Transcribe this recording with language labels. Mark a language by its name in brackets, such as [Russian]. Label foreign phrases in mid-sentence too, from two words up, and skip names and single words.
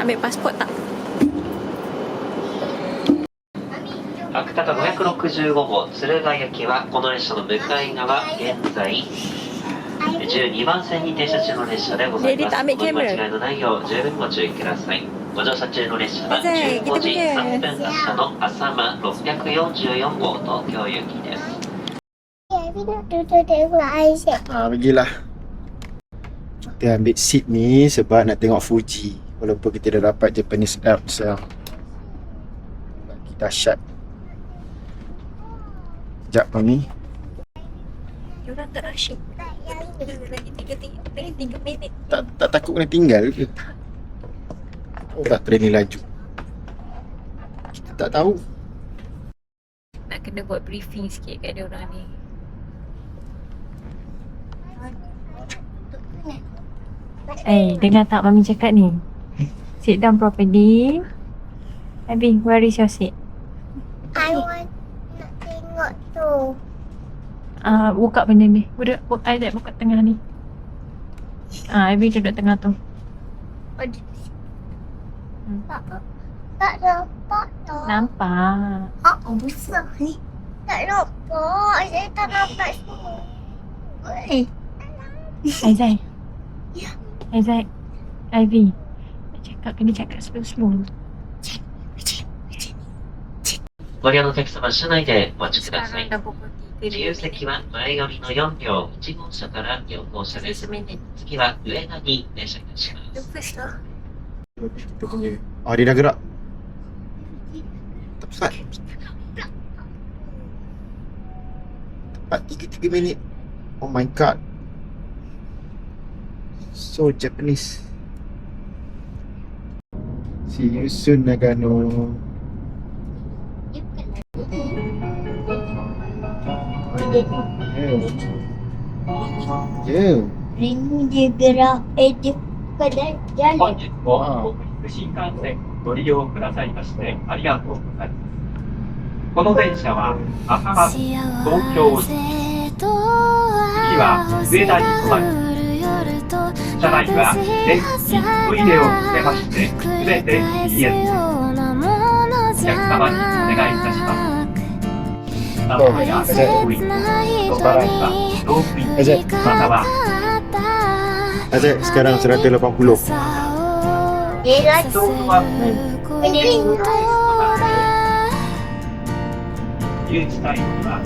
[Malay] pasport tak? [Japanese] 芥田565号敦賀行きはこの列車の向かい側現在12番線に停車中の列車でございます。お見間違いのないよう十分ご注意ください。ご乗車中の列車は15時3分発車の浅間644号東京行きです。 [Malay] Pergilah. Kita ambil seat ni sebab nak tengok Fuji. Walaupun kita dah dapat Japanese Alps yang dahsyat. Sekejap Mami. Diorang tak rushing. Lagi 3 minit. Tak takut kena tinggal ke? Oh tak, train ni laju. Kita tak tahu. Nak kena buat briefing sikit kat diorang ni. Dengar tak Mami cakap ni? [English] Sit down properly. Abi, where is your seat? I want [Malay] nak tengok tu. Buka benda ni. Aizat buka tengah ni. Abi duduk tengah tu. Tak nampak tak? Nampak. Besar ni. Tak nampak. Saya tak nampak semua. Aizat. Ya. Aizat. Ivy. Kena cakap slow-slow. [Japanese] ご利用のお客様、車内でお待ちください。自由席は前寄りの4両1号車から4号車です。次は上田に停車いたします。 [Malay] Kita punya. Dia dah gerak. Tepat. Tepat 3 minit. [English] Oh my god. So Japanese. See you soon, Nagano. Yeah. [Malay] Ini dia gerak. Dia pada [Japanese] 本 [Malay] jalan. [Japanese] 日も北陸新幹線ご利用くださいましてありがとうございます。この電車は浅間東京行き、次は上田に止まり、車内は電気、トイレを含めましてすべて BS お客様にお願いいたします。名古屋大井ドバライバロープインまたは [Malay] Azat sekarang 180. Dia dah [Japanese] 東京は [Malay] pening. [Japanese] 誘致タイムは